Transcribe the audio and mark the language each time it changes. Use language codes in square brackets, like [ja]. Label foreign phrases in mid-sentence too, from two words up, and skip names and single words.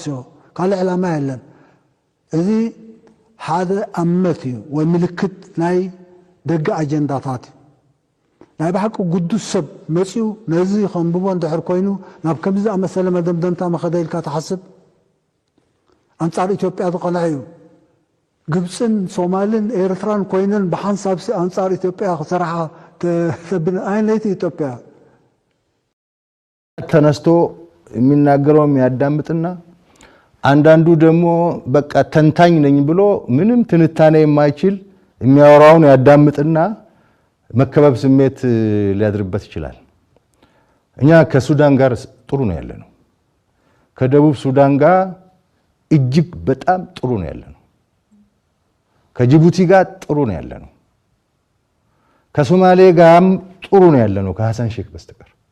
[ti] እዮ ካልእ ዕላማ የለን እዚ ሓደ ኣመት እዩ ወይ ምልክት ናይ ደገ ኣጀንዳታት እዩ ናይ ባሕቂ ቅዱስ ሰብ መፂኡ ነዚ ከንብቦ እንድሕር ኮይኑ ናብ ከምዚ ዝኣመሰለ መደምደምታ መኸደ ኢልካ ተሓስብ ኣንጻር ኢትዮጵያ ዝቐንዐ እዩ ግብፅን ሶማልን ኤርትራን ኮይነን ብሓንሳብ ኣንጻር ኢትዮጵያ ክሰርሓ ኣይነይቲ ኢትዮጵያ [am] ተነስቶ የሚናገረው የሚያዳምጥና አንዳንዱ ደግሞ በቃ ተንታኝ ነኝ ብሎ ምንም ትንታኔ የማይችል የሚያወራውን ያዳምጥና መከበብ ስሜት ሊያድርበት ይችላል። እኛ ከሱዳን ጋር ጥሩ ነው ያለነው። ከደቡብ ሱዳን ጋር እጅግ በጣም ጥሩ ነው ያለነው። ከጅቡቲ ጋር ጥሩ ነው ያለነው። ከሶማሌ ጋርም ጥሩ ነው ያለነው ከሐሰን ሼክ በስተቀር